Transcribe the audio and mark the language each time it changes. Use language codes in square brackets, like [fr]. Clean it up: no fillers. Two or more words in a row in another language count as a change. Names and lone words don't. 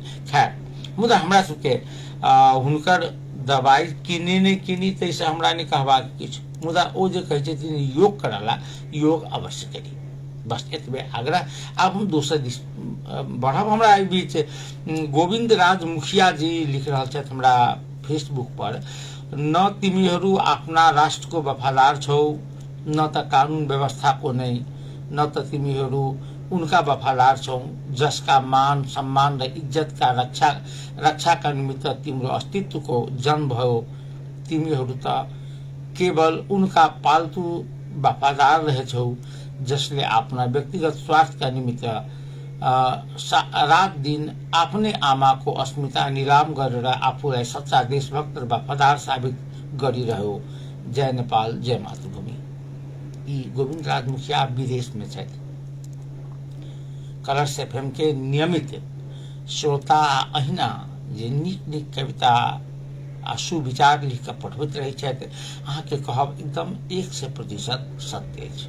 [mai] खैर मुदा हमरा सबके हुनकर दवाई किनी नहीं किनी तैसे हमरा नहीं कहबाक किछु मुदा ओ जे कहै छथिन योग करला योग अवश्य करी बस एतबे आग्रह। अब हम दोसर दिस बढ़ब। हमरा एहि बीच गोविंद राज मुखिया जी लिख रहा छथि हमरा फेसबुक पर [ne] न तिमीहरू आफ्ना राष्ट्र को वफादार छौ न त कानून व्यवस्था को नहीं न त तिमीहरू उनका वफादार छौ जसका मान सम्मान र इज्जत का रक्षा का निमित्त तिम्रो अस्तित्व को जन्म भयो। तिमीहरू त केवल उनका पालतू वफादार रहेछौ जसले अपना व्यक्तिगत स्वार्थ का निमित्त रात दिन आफ्नै आमाको अस्मिता निलाम गरेर आफूलाई सच्चा देशभक्त र वफादार साबित गरिरह्यो। जय नेपाल जय मातृभूमि। [mai] यी गोविंद राज मुखिया विदेश में छथि। कलर्स एफएम के नियमित श्रोता अहिना जे नीक नीक कविता आ सुविचार लिख के पठबैत रहै छथि अहाँ के कहब एकदम 100% सत्य अछि।